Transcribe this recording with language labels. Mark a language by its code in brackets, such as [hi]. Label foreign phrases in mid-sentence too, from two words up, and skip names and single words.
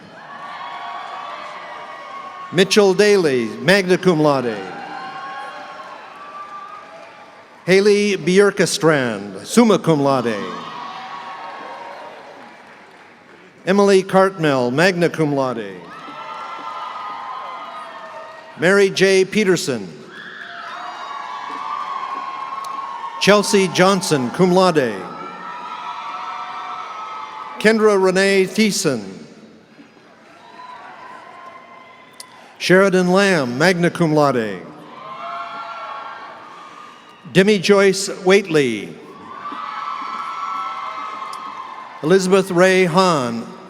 [en] Mitchell Daly, [la] magna cum laude. [en] Haley Bjorkestrand, [la] summa cum laude. [en] Emily Cartmel, [la] magna cum laude. [en] Mary J. Peterson. Chelsea Johnson, [la] cum laude. [en] Kendra Renee Thiessen. Sheridan Lamb, [la] magna cum laude. [en] Demi Joyce Waitley. Elizabeth Ray Hahn.